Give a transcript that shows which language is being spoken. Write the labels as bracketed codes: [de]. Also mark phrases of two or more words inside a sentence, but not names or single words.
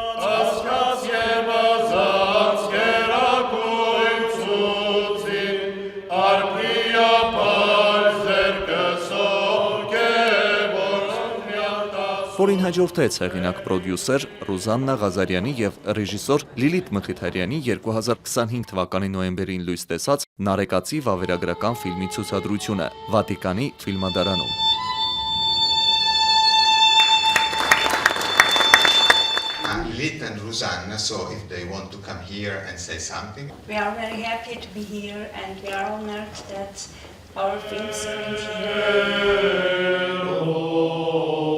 [hy] Որին հաջորդեց հեղինակ պրոդյուսեր Ռուզաննա Ղազարյանի և ռեժիսոր Լիլիթ Մխիթարյանի 2025 թվականի նոյեմբերին լույս տեսած Նարեկացի վավերագրական ֆիլմի ցուցադրությունը Վատիկանի ֆիլմադարանում։ [en] Lilith and Rosanna, so if they want to come here and say something. We are very happy to be here and we are honored that our film screened here.